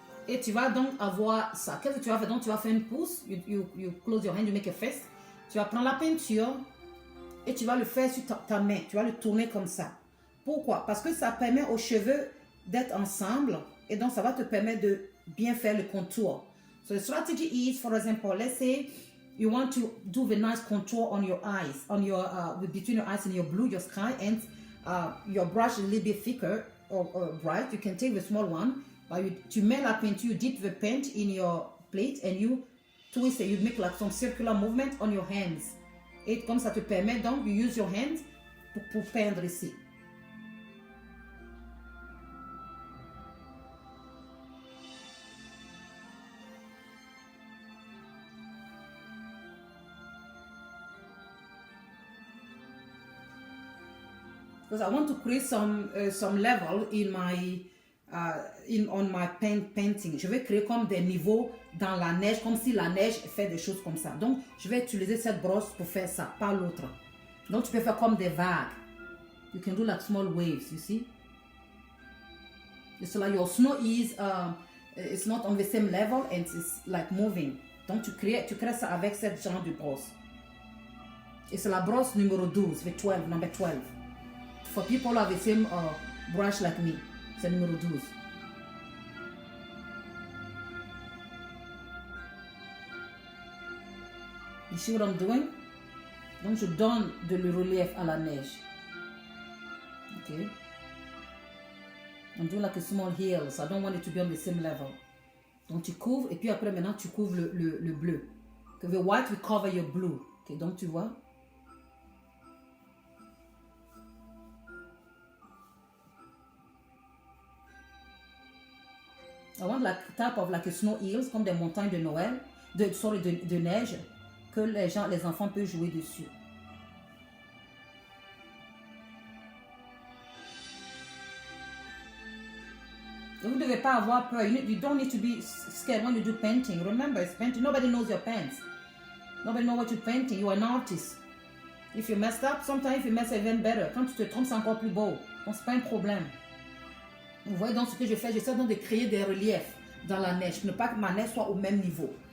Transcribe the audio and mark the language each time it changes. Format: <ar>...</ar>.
<fr>Et tu vas donc avoir ça. Qu'est-ce que tu vas faire? Donc tu vas faire une pouce,</fr> <en>you close your hand, you make a fist.</en> <fr>Tu vas prendre la peinture et tu vas le faire sur ta main. Tu vas le tourner comme ça. Pourquoi? Parce que ça permet aux cheveux d'être ensemble et donc ça va te permettre de bien faire le contour.</fr> <en>So the strategy is, for example, let's say you want to do the nice contour on your eyes, on your between your eyes and your blue, your sky, and your brush is a little bit thicker or bright. You can take the small one.</en> <fr>Tu mets la peinture,</fr> <en>you dip the paint in your plate and you twist it, you make like some circular movement on your hands.</en> <fr>Et comme ça te permet donc,</fr> <en>you use your hands</en> <fr>pour peindre ici.</fr> <en>Because I want to create some level in my on my painting.</en> <fr>Je vais créer comme des niveaux dans la neige, comme si la neige fait des choses comme ça. Donc, je vais utiliser cette brosse pour faire ça, pas l'autre. Donc, tu peux faire comme des vagues.</fr> <en>You can do like small waves, you see? It's like your snow is, it's not on the same level and it's like moving.</en> <fr>Donc, tu crées ça avec cette genre de brosse. Et c'est la brosse numéro 12,</fr> <en>the 12, number 12. For people who have the same brush like me.</en> <fr>C'est numéro 12.</fr> <en>You see what I'm doing?</en> <fr>Donc, je donne de le relief à la neige. Ok.</fr> <en>I'm doing like a small hill, so I don't want it to be on the same level.</en> <fr>Donc, tu couvres, et puis après, maintenant, tu couvres le bleu.</fr> <en>The white will cover your blue.</en> <fr>Ok, donc, tu vois?</fr> <en>I want like type of like a snow hills,</en> <fr>comme des montagnes de Noël, de neige, que les enfants peuvent jouer dessus. Et vous ne devez pas avoir peur.</fr> <en>You don't need to be scared when you do painting. Remember, it's painting. Nobody knows your paints. Nobody knows what you're painting. You are an artist. If you messed up, sometimes if you mess even better.</en> <fr>Quand tu te trompes, c'est encore plus beau. Donc, c'est pas un problème. Vous voyez donc ce que je fais, j'essaie donc de créer des reliefs dans la neige, ne pas que ma neige soit au même niveau.</fr>